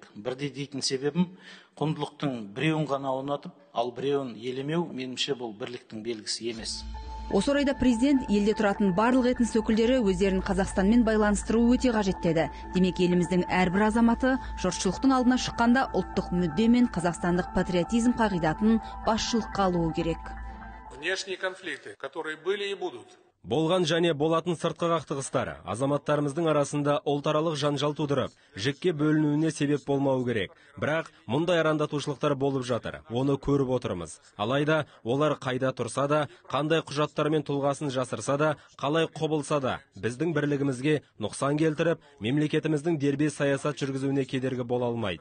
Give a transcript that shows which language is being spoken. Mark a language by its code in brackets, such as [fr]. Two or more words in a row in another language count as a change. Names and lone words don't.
[kk] Бірдей дейтін себебім, құндылықтың біреуін ғана орнатып, ал біреуін елемеу меніңше бұл бірліктің белгісі емес. Осы орайда президент елде тұратын барлық этнос өкілдері өздерін Қазақстанмен байланыстыру өте қажет деді. Демек еліміздің әрбір азаматы жұртшылықтың алдына шыққанда ұлттық мүдде мен қазақстандық патриотизм қағидатын басшылыққа алуы керек. [ru] Внешние конфликты, которые были и будут. [kk] Болған және болатын сыртқы қақтығыстар азаматтарымыздың арасында ұлтаралық жанжал тудырып, жікке бөлінуіне себеп болмау керек. Бірақ мұндай арандатушылықтар болып жатыр. Оны көріп отырмыз. Алайда олар қайда тұрса да, қандай құжаттармен тұлғасын жасырса да, қалай құбылса да, біздің бірлігімізге нұқсан келтіріп, мемлекетіміздің дербес саясат жүргізуіне кедергі бола алмайды.